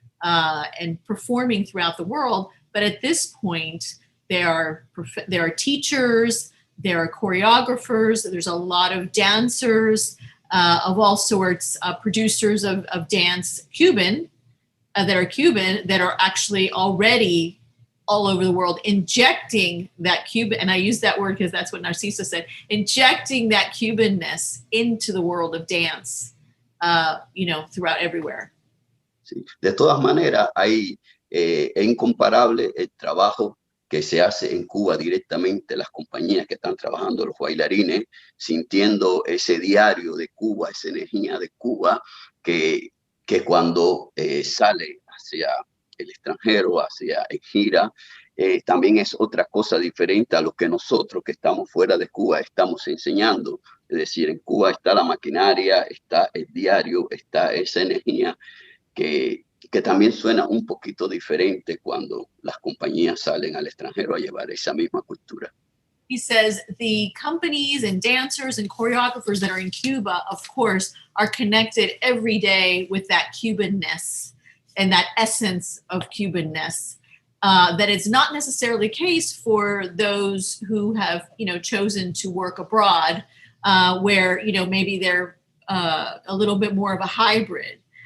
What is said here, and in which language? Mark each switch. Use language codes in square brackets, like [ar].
[en] and performing throughout the world. But at this point, there are teachers, there are choreographers, there's a lot of dancers of all sorts, producers of dance, Cuban, that are actually already all over the world injecting that Cuban, and I use that word because that's what Narciso said, injecting that Cubanness into the world of dance, throughout everywhere. [es] Sí. De todas maneras, es incomparable el trabajo que se hace en Cuba directamente, las compañías que están trabajando, los bailarines, sintiendo ese diario de Cuba, esa energía de Cuba, que cuando sale hacia el extranjero, hacia en gira, también es otra cosa diferente a lo que nosotros que estamos fuera de Cuba estamos enseñando. Es decir, en Cuba está la maquinaria, está el diario, está esa energía que también suena un poquito diferente cuando las compañías salen al extranjero a llevar esa misma cultura. [en] He says the companies and dancers and choreographers that are in Cuba, of course, are connected every day with that Cubanness and that essence of Cubanness. That it's not necessarily the case for those who have, chosen to work abroad, where, maybe they're a little bit more of a hybrid.